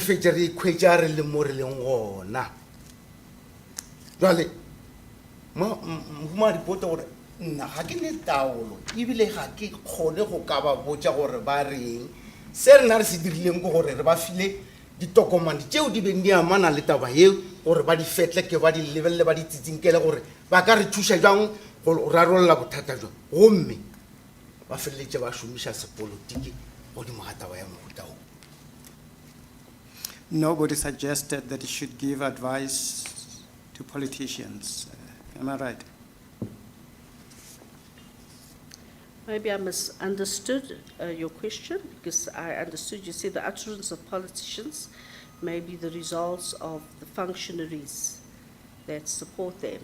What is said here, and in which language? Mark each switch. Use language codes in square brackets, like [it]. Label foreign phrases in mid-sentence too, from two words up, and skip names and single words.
[nso] fetse re ikhwetša re le mo re leng gona jwale madipoto gore nna ga ke ne taolo ebile ga ke kgone go ka ba botša gore ba reng se rena re se dirileng ke gore re ba file ditokomane tšeo di beng di amana le taba yeo gore ba di fetleke ba di lebelele ba di tsitsinkele gore ba ka re thuša jang go rarolola bothata jwa gomme ba feleletše ba šomiša sepolotiki godimo ga taba ya mohuta o. [en] Nobody suggested that you should give advice to politicians. Am I right? Maybe I misunderstood your question, because I understood you said the utterance of politicians may be the results of the functionaries that support them.